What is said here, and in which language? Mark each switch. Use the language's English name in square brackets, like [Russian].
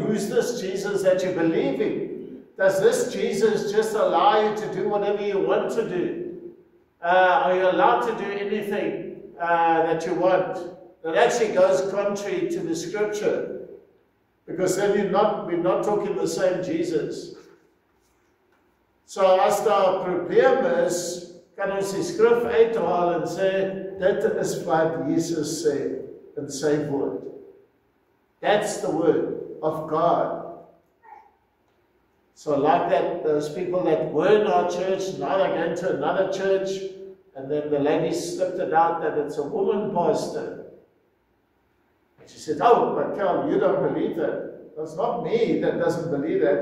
[English] Who's this Jesus that you believe in? Does this Jesus just allow you to do whatever you want to do? Are you allowed to do anything that you want? That actually goes contrary to the Scripture. Because then we're not talking the same Jesus. [Afrikaans] So as daar 'n probleem is, kan ons die skrif uithaal en sê, dit is wat Jesus sê in sy woord. [English] That's the word of God. So like that, those people that were in our church, now they're going to another church, and then the lady slipped it out that it's a woman pastor. And she said, oh, but Carl, you don't believe that. That's not me that doesn't believe that.